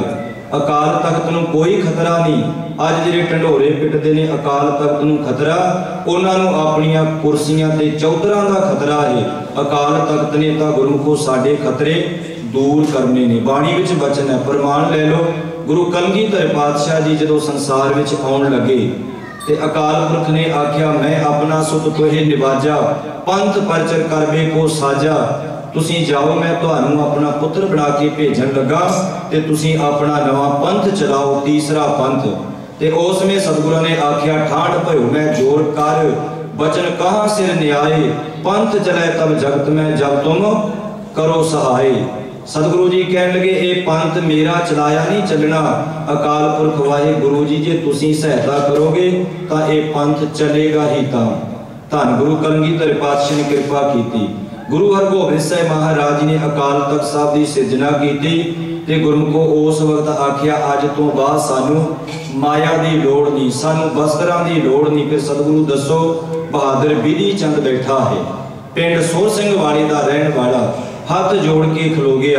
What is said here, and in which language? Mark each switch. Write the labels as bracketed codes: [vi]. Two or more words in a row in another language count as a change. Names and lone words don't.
[pa] ਅਕਾਲ ਤਖ਼ਤ ਨੂੰ ਕੋਈ ਖ਼ਤਰਾ ਨਹੀਂ। ਅੱਜ ਜਿਹੜੇ ਢੰਢੋਰੇ ਪਿੱਟਦੇ ਨੇ ਅਕਾਲ ਤਖ਼ਤ ਨੂੰ ਖ਼ਤਰਾ, ਉਨ੍ਹੋਂਨੇ ਅਪਣੀਆਂ ਕੁਰਸੀਆਂ ਤੇ ਚੌਧਰਾਂ ਦਾ ਖ਼ਤਰਾ ਹੈ। ਅਕਾਲ ਤਖ਼ਤ ਨੇ ਤਾਂ ਗੁਰਮੁਖੋ ਸਾਡੇ ਖ਼ਤਰੇ ਦੂਰ ਕਰਨੇ ਨੇ। ਬਾਣੀ ਵਿਚ ਵਚਨ ਹੈ, ਪ੍ਰਮਾਣ ਲੈ ਲੋ। ਗੁਰੂ ਕਲਗੀਧਰ ਪਾਤਸ਼ਾਹ ਜੀ ਜਦੋਂ ਸੰਸਾਰ ਵਿਚ ਆਉਣ ਲੱਗੇ ਤੇ ਅਕਾਲ ਪੁਰਖ ਨੇ ਆਖਿਆ [bra] मैं अपना सुत तोहे निवाजा पंथ परचर करबे को साजा। [pa] ਤੁਸੀਂ ਜਾਓ ਮੈਂ ਤੁਹਾਨੂੰ ਅਪਣਾ ਪੁੱਤਰ ਬਣਾ ਕੇ ਭੇਜਣ ਲੱਗਾ ਤੇ ਤੁਸੀਂ ਅਪਣਾ ਨਵਾਂ ਪੰਥ ਚਲਾਓ ਤੀਸਰਾ ਪੰਥ। ਤੇ ਉਸ ਮੇਂ ਸਤਿਗੁਰੂ ਨੇ ਆਖਿਆ [bra] ठाठ भयो मैं जोर कर बचन कहाँ सिर न्याय पंथ चले तब जगत में जब तुम करो सहाय। [pa] ਸਤਿਗੁਰੂ ਜੀ ਕਹਿਣ ਲੱਗੇ ਯੇ ਪੰਥ ਮੇਰਾ ਚਲਾਇਆ ਨਹੀਂ ਚੱਲਣਾ ਅਕਾਲ ਪੁਰਖ ਵਾਹੇ ਗੁਰੂ ਜੀ ਜੇ ਤੁਸੀਂ ਸਹਾਇਤਾ ਕਰੋਗੇ ਤੋ ਯੇ ਪੰਥ ਚੱਲੇਗਾ ਹੀ। ਧੰਨ ਗੁਰੂ ਕਲਗੀਧਰ ਪਾਤਸ਼ਾਹ ਨੇ ਕਿਰਪਾ ਕੀ। ਗੁਰੂ ਹਰਗੋਬਿੰਦ ਸਾਹਿਬ ਮਹਾਰਾਜ ਨੇ ਅਕਾਲ ਤਖ਼ਤ ਸਾਹਬ ਕੀ ਸਿਰਜਣਾ ਕੀ ਤੇ ਗੁਰਮੁਖੋ ਉਸ ਵਕਤ ਆਖਿਆ ਅੱਜ ਤੋ ਬਾਅਦ ਸਾਨੂੰ ਮਾਇਆ ਕੀ ਲੋੜ ਨਹੀਂ ਸਾਨੂੰ ਵਸਤਰਾਂ ਕੀ ਲੋੜ ਨਹੀਂ। ਫਿਰ ਸਤਿਗੁਰੂ ਦੱਸੋ ਬਹਾਦਰ ਬਿਧੀ ਚੰਦ ਬੈਠਾ ਹੈ ਪਿੰਡ ਸੋਰ ਸਿੰਘ ਵਾਲੇ ਕਾ ਰਹਿਣ ਵਾਲਾ ਹੱਥ ਜੋੜ ਕੇ ਖਲੋ ਗਿਆ।